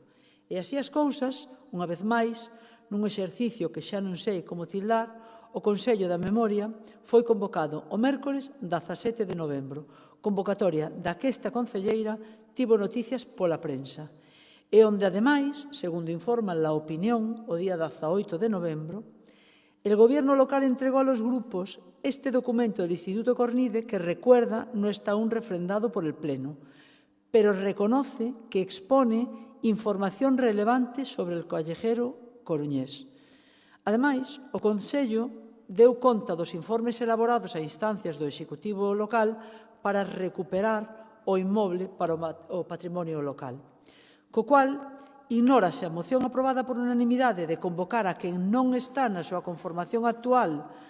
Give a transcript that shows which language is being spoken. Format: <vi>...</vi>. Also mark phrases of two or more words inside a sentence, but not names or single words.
<gl>E así as cousas, unha vez máis, nun exercicio que xa non sei como tildar, o Consello da Memoria foi convocado o mércores 17 de novembro, convocatoria da que esta concelleira tivo noticias pola prensa, e onde, ademais, segundo informa La Opinión, o día 18 de novembro,</gl> <es>el Gobierno local entregó a los grupos este documento del Instituto Cornide que recuerda no está aún refrendado por el Pleno, pero reconoce que expone información relevante sobre el callejero coruñés.</es> <gl>Ademais, o Consello deu conta dos informes elaborados a instancias do Executivo local para recuperar o inmoble para o patrimonio local, co cual ignórase a moción aprobada por unanimidade de convocar a quen non está na súa conformación actual</gl>